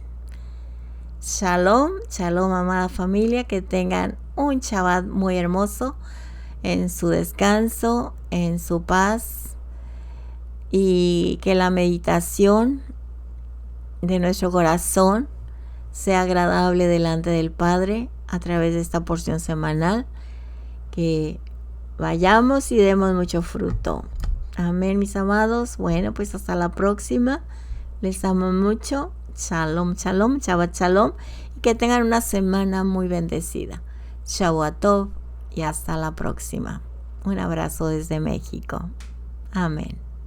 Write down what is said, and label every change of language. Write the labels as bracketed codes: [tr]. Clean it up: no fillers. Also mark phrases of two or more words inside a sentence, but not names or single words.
[he] שלום שלום, [es] amada familia, que tengan un Shabbat muy hermoso en su descanso, en su paz, y que la meditación de nuestro corazón sea agradable delante del Padre a través de esta porción semanal, que vayamos y demos mucho fruto. Amén, mis amados. Bueno, pues hasta la próxima. Les amo mucho. [he] שלום שלום שבת שלום. [es] Y que tengan una semana muy bendecida. [he] שבת טוב [es] y hasta la próxima. Un abrazo desde México. Amén.